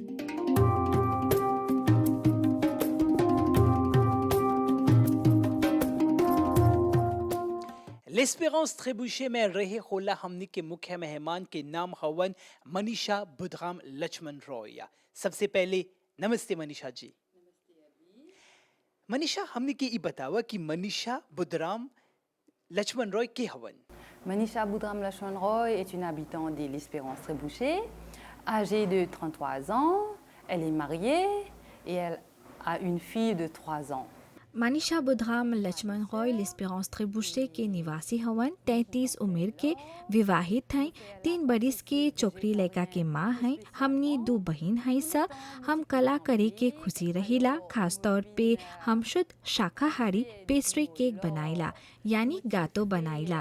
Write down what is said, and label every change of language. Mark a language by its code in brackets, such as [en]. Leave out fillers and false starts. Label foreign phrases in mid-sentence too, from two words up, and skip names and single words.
[bho] लेस्पेरेंस ट्रेबुशे में रहे होला हमनी के मुख्य मेहमान के नाम हवन मनीषा बुधराम लक्ष्मण रॉय। सबसे पहले नमस्ते मनीषा जी। मनीषा हमने के ई बतावा कि मनीषा बुधराम लक्ष्मण रॉय के हवन। [fr] Manisha Boudram Lachman Roy est une habitante de l'Espérance Trébuchet, âgée de 33 ans. Elle est mariée et elle a une fille de 3 ans. [bho] मनीषा बुधराम लक्ष्मण रॉय लेस्पेरेंस ट्रेबुशे के निवासी हवन। 33 उम्र के विवाहित हैं। 3 बरिस के छोकरी लड़का के माँ हैं। हमनी 2 बहन हैं। सा हम कला करे के खुशी रहिला। खास तौर पे हम शुद्ध शाकाहारी पेस्ट्री केक बनाइला यानी गातो बनाइला।